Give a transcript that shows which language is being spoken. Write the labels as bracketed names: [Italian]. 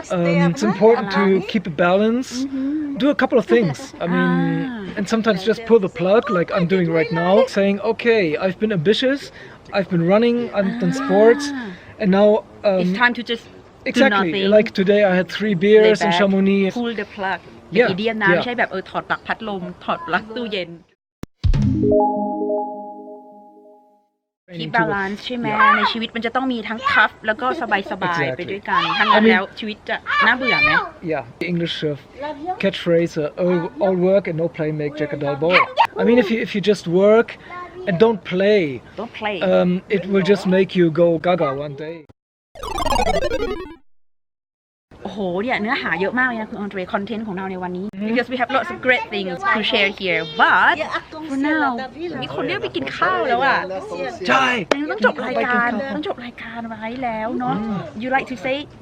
[English] It's important to keep a balance. Do a couple of things. I mean, and sometimes just pull the plug like I'm doing right now, saying, okay, I've been ambitious, I've been running, I've done sports, and now it's time to just exactly like today I had 3 beers in Chamonix. Pull the plug [Thai] อย่างอีเดียมนะไม่ใช่แบบถอดปลั๊กพัดลมถอดปลั๊กตู้เย็นที่บาลานซ์ใช่ไหมในชีวิตมันจะต้องมีทั้งทัฟแล้วก็สบายๆไปด้วยกันทั้งนั้นแล้วชีวิตจะน่าเบื่อไหม [English] Yeah, the English catchphrase all work and no play make Jack a dull boy. I mean if you just work and don't play it will just make you go gaga one day. [Thai] โอ้โหเนี่ยเนื้อหาเยอะมากเลยนะคุณอันเดรคอนเทนต์ของเราในวันนี้ [English] because we have lots of great things to share here but for now [Thai] มีคนเรียกไปกินข้าวแล้วอ่ะ ใช่ ต้องจบรายการไว้แล้วเนาะ [English] you like to say